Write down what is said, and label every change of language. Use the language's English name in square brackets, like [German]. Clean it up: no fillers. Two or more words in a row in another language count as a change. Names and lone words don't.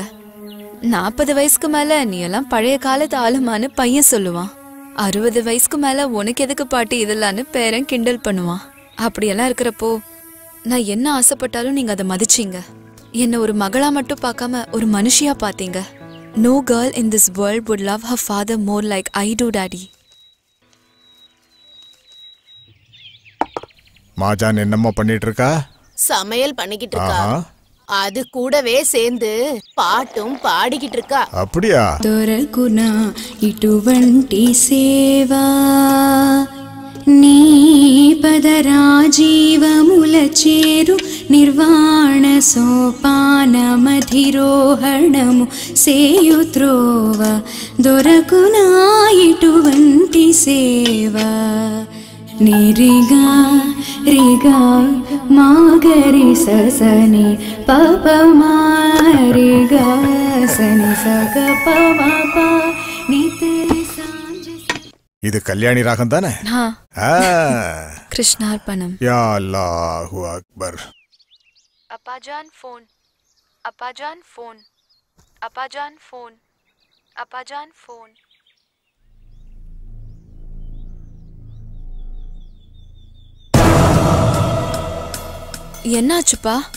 [Tamil] 40 வயசுக்கு மேல நீ எல்லாம் பழைய காலத்து ஆளுமான்னு பையன் சொல்லுவான். 60 வயசுக்கு மேல உனக்கு எதுக்கு பாட்டி இதெல்லாம்னு பேரன் கிண்டல் பண்ணுவான். அப்படியெல்லாம் இருக்கிறப்போ நான் என்ன ஆசைப்பட்டாலும் நீங்க அதை மதிச்சீங்க. என்ன ஒரு மகளா மட்டும் பார்க்காம ஒரு மனுஷியா பாத்தீங்க. [English] No girl in this world would love her father more like I do, Daddy. [Tamil] மாஜான் என்னம்மா பண்ணிட்டு இருக்கா? சமையல் பண்ணிக்கிட்டு இருக்கா. அது கூடவே சேர்ந்து பாட்டும் பாடிக்கிட்டு இருக்கா. அப்படியா? [Telugu] దొరకునా ఇటువంటి సేవా నీ పదరాజీవముల చేరు నిర్వాణ సోపానమధిరోహణము సేయుత్రోవ దొరకునా ఇటువంటి సేవా నిరిగా రిగా మాగరి ససని పప మారిగా సని సగ పమ నితరి సాంజ. [Tamil] இது கல்யாணி ராகம் தானே? கிருஷ்ணார்பணம். [Arabic] يا الله أكبر. [Tamil] அப்பாஜான் ஃபோன், அப்பாஜான் ஃபோன், அப்பாஜான் ஃபோன், அப்பாஜான் ஃபோன். என்னாச்சுப்பா?